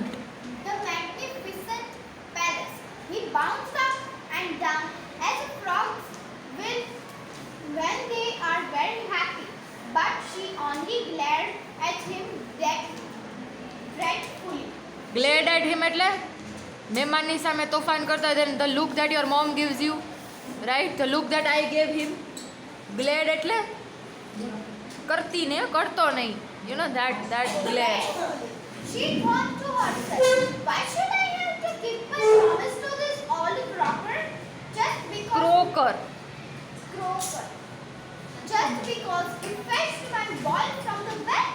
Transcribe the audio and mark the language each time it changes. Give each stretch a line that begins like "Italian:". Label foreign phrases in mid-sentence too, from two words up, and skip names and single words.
English: The magnificent palace. He bounced up and down as frogs will when they are very happy. But she only glared at him dreadfully. Glared at him
Gujarati: એટલે મહેમાનની સામે તોફાન કરતા
English: then the look that your mom gives you, right? The look that I gave him. Glared
Gujarati: એટલે કરતી ને કરતો નહીં.
English: You know that glare. She thought to herself, why should I have to keep my promise to this old croaker? Just because Croaker. Croaker. Just because he fetched my ball from the well.